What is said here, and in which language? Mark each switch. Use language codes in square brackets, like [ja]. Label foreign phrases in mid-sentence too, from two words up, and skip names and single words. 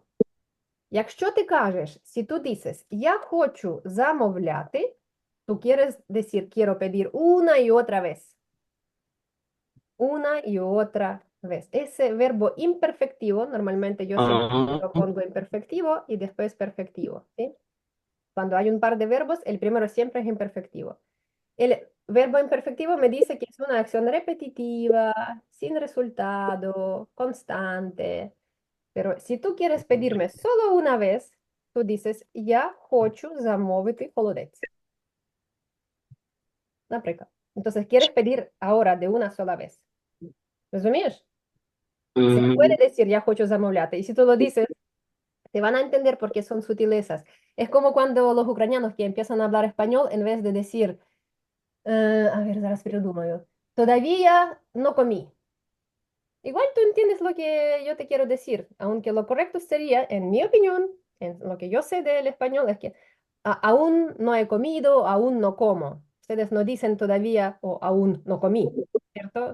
[uk] Якщо ти кажеш, [es] si tú dices, [uk] я хочу замовляти, [es] tú quieres decir, quiero pedir una y otra vez. Una y otra vez. Ese verbo imperfectivo, normalmente yo siempre lo pongo imperfectivo y después perfectivo, ¿sí? Cuando hay un par de verbos, el primero siempre es imperfectivo. El verbo imperfectivo me dice que es una acción repetitiva, sin resultado, constante. Pero si tú quieres pedirme solo una vez, tú dices, [uk] я хочу замовити холодець. Наприклад. [es] Entonces, quieres pedir ahora de una sola vez. ¿Розумієш? Se puede decir, [uk] я хочу замовляти. [es] Y si tú lo dices, te van a entender porque son sutilezas. Es como cuando los ucranianos que empiezan a hablar español, en vez de decir, a ver, [uk] зараз придумаю, [es] todavía no comí. Igual tú entiendes lo que yo te quiero decir, aunque lo correcto sería, en mi opinión, en lo que yo sé del español, es que aún no he comido, aún no como. Ustedes no dicen todavía o aún no comí, ¿cierto?